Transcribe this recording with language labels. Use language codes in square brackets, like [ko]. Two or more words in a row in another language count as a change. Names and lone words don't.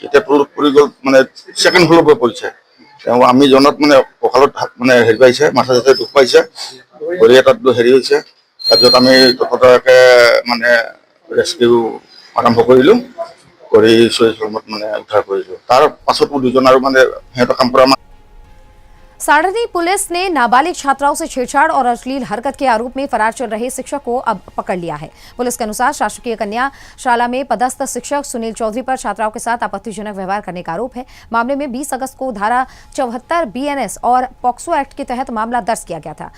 [as] এতিয়া তলত পৰি গ'ল মানে ছেকেণ্ড ফ্ল'ৰৰ পৰা পৰিছে। তেওঁ আমি জনাত মানে কঁকালত মানে হেৰি পাইছে, মাথা চাথা দুখ পাইছে, ভৰি এটাত হেৰি হৈছে। তাৰপিছত আমি তৎক্ষণাতে মানে ৰেস্কিউ আৰম্ভ কৰিলোঁ, কৰি চৈসমত মানে উদ্ধাৰ কৰিলোঁ। তাৰ পাছতো 2জন আৰু মানে সিহঁতৰ কাম কৰা [hi] सारणी पुलिस ने नाबालिग छात्राओं से छेड़छाड़ और अश्लील हरकत के आरोप में फरार चल रहे शिक्षक को अब पकड़ लिया है। पुलिस के अनुसार शासकीय कन्या शाला में पदस्थ शिक्षक सुनील चौधरी पर छात्राओं के साथ आपत्तिजनक व्यवहार करने का आरोप है। मामले में 20 अगस्त को धारा 74 BNS और पॉक्सो एक्ट के तहत मामला दर्ज किया गया था।